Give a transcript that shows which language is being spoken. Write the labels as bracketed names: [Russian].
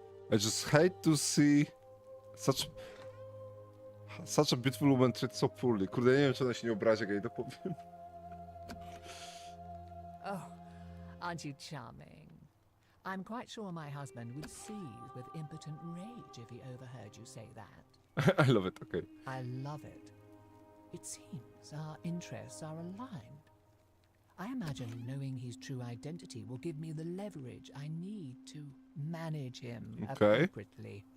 [English] I just hate to see such a beautiful woman treated so poorly. [Polish] Kurde, ja nie wiem, czy ona się nie obrazi, jak ja jej to powiem. [English] Oh, aren't you charming? I'm quite sure my husband would seethe with impotent rage if he overheard you say that. I love it, okay. I love it. It seems our interests are aligned. I imagine knowing his true identity will give me the leverage I need to manage him appropriately.